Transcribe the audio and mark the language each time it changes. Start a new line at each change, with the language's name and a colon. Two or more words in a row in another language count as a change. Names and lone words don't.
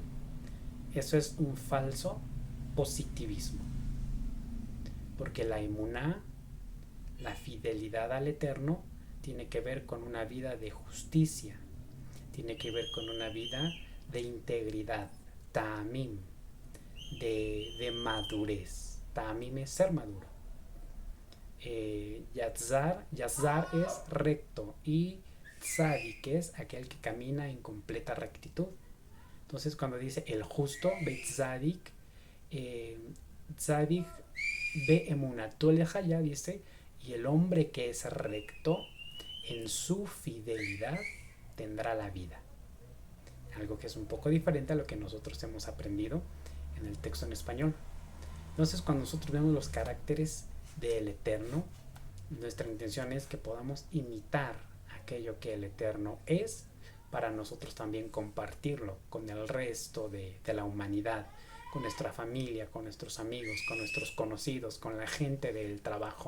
Spanish: Eso es un falso positivismo, porque la emuná, la fidelidad al Eterno, tiene que ver con una vida de justicia, tiene que ver con una vida de integridad, ta'amim, de madurez. Ta'amim es ser maduro. Yazar es recto, y tzadik es aquel que camina en completa rectitud. Entonces cuando dice el justo,
Hebrew: בצדיק, צדיק באמונתו יחיה,
Spanish: dice, y el hombre que es recto en su fidelidad tendrá la vida. Algo que es un poco diferente a lo que nosotros hemos aprendido en el texto en español. Entonces cuando nosotros vemos los caracteres del Eterno, nuestra intención es que podamos imitar aquello que el Eterno es, para nosotros también compartirlo con el resto de la humanidad, con nuestra familia, con nuestros amigos, con nuestros conocidos, con la gente del trabajo.